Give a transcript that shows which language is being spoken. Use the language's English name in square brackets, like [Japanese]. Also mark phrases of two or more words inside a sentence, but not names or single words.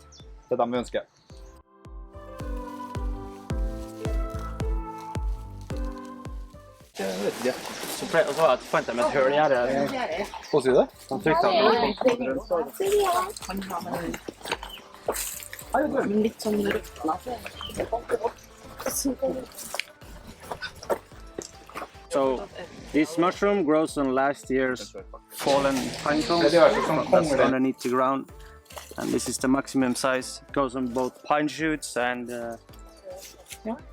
[Norwegian] Det er dem vi ønsker. Jeg vet ikke. Så fant de et høl i gjerdet. Hva sier du? De trykte den. Litt sånn røtna. [English] So this mushroom grows on last year's fallen pine cones that's underneath the ground, and this is the maximum size. It goes on both pine shoots and yeah.